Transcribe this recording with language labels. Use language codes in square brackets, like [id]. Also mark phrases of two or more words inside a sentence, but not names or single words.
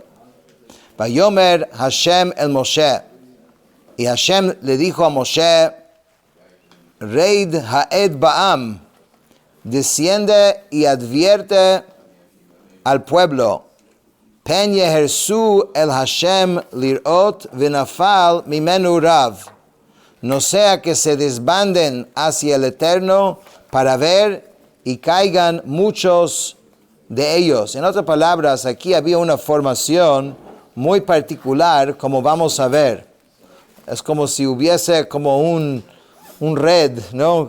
[he] ויאמר השם אל משה. [es] Y Hashem le dijo a Moshe: [he] רד העד בעם, [es] desciende y advierte al pueblo. [he] פן יהרסו אל השם לראות ונפל ממנו רב. [es] No sea que se desbanden hacia el Eterno para ver y caigan muchos de ellos. En otras palabras, aquí había una formación muy particular, como vamos a ver. Es como si hubiese como un red, ¿no?